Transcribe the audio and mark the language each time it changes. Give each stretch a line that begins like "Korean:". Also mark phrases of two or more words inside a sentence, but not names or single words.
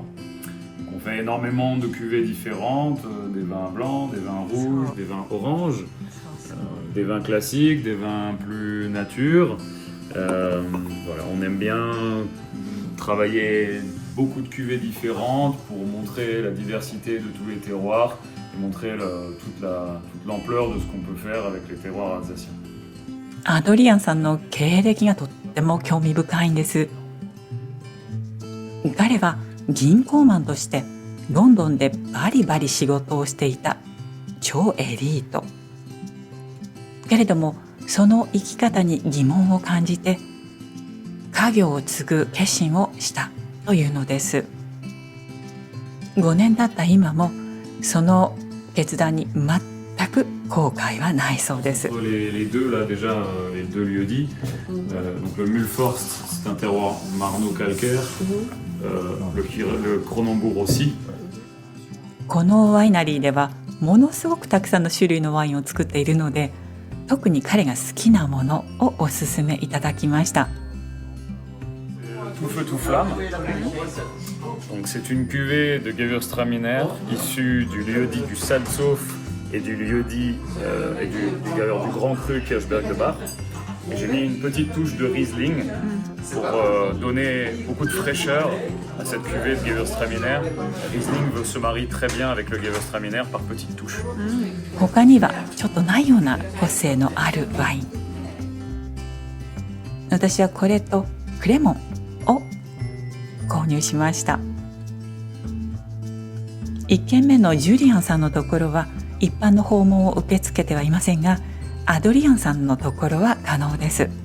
French: Donc on fait énormément de cuvées différentes, des vins blancs, des vins rouges, des vins oranges, des vins classiques, des vins plus nature. Voilà, on aime bien travailler beaucoup de cuvées différentes pour montrer la diversité de tous les terroirs et montrer toute l'ampleur de ce qu'on peut faire avec les terroirs alsaciens.
Japanese: アドリアンさんの経歴がとっても興味深いんです。彼は銀行マンとしてロンドンでバリバリ仕事をしていた超エリート。けれどもその生き方に疑問を感じて家業を継ぐ決心をしたというのです。5年経った今もその決断に全く後悔はないそうです。
French: Les deux là déjà, les deux lieux-dits. Donc le Mulforst, c'est un terroir marno-calcaire. Le Cronenbourg aussi.
Japanese: このワイナリーではものすごくたくさんの種類のワインを作っているので、特に彼が好きなものをおすすめいただきました。
French: Tout feu tout flamme. Donc c'est une cuvée de Gewürztraminer issue du lieu-dit du Salzhof et du lieu-dit et du Grand Cru Kirchberg de Bar. Et j'ai mis une petite touche de Riesling pour donner beaucoup de fraîcheur à cette cuvée de Gewürztraminer. Riesling se marie très bien avec le Gewürztraminer par petites touches.
Japanese: 他にはちょっとないような個性のあるワイン。私はこれとクレモンを購入しました。1軒目のジュリアンさんのところは一般の訪問を受け付けてはいませんが、アドリアンさんのところは可能です。